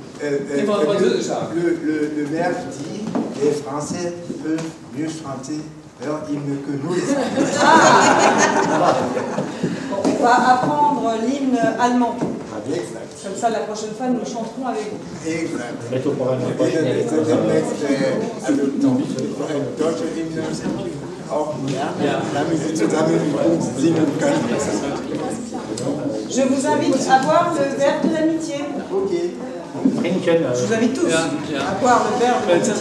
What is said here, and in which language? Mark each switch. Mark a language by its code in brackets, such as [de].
[fr] le maire dit que les Français peuvent mieux chanter leur hymne que nous les Espagnols. On va apprendre l'hymne allemand. Exact. Comme ça, la prochaine fois, nous chanterons avec vous. Exact. Mettre au programme [de] Und der nächste, also ein deutscher Hymne, auch damit sie zusammen mit uns singen können. [fr] Je vous invite à boire le verre de l'amitié. Okay. [de] Trinken. [fr] Je vous invite tous [de] Ja, ja. [fr] à boire le verre de l'amitié.